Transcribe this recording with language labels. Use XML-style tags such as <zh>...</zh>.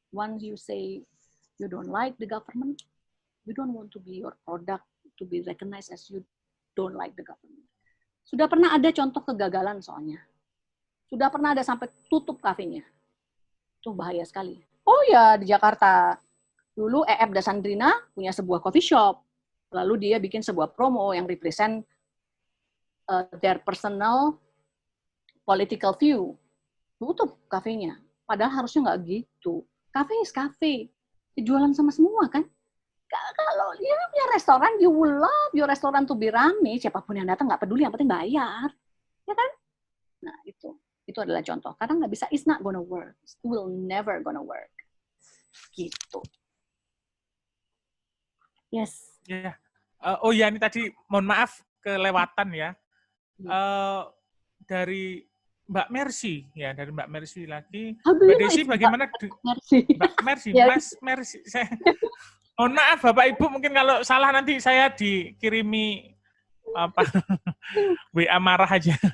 <en>Once you say you don't like the government, you don't want to be your product to be recognized as you don't like the government.</en> <id>Sudah pernah ada contoh kegagalan soalnya. Sudah pernah ada sampai tutup kafenya. Itu bahaya sekali. Oh ya, di Jakarta. Dulu EF Dasandrina punya sebuah coffee shop. Lalu dia bikin sebuah promo yang</id> <en>represent their personal political view.</en> <id>Tutup kafenya. Padahal harusnya nggak gitu.</id> <en>Cafe is cafe.</en> <id>Dijualan sama semua kan. Kalau dia punya restoran,</id> <en>you will love your restoran to be</en> <id>rame. Siapapun yang datang nggak peduli, yang penting bayar. Ya kan? Nah, itu adalah contoh. Karena nggak bisa,</id> <en>it's not gonna work. It will never gonna work.</en> <id>Gitu.</id> <en>Yes.</en> <id>Ya. Oh ya, ini tadi mohon maaf kelewatan ya. Dari Mbak Mercy ya, dari Mbak Mercy lagi. Mbak Desi bagaimana? Mbak Mercy, Mas Mercy. Mohon maaf Bapak Ibu, mungkin kalau salah nanti saya dikirimi WA marah aja.</id>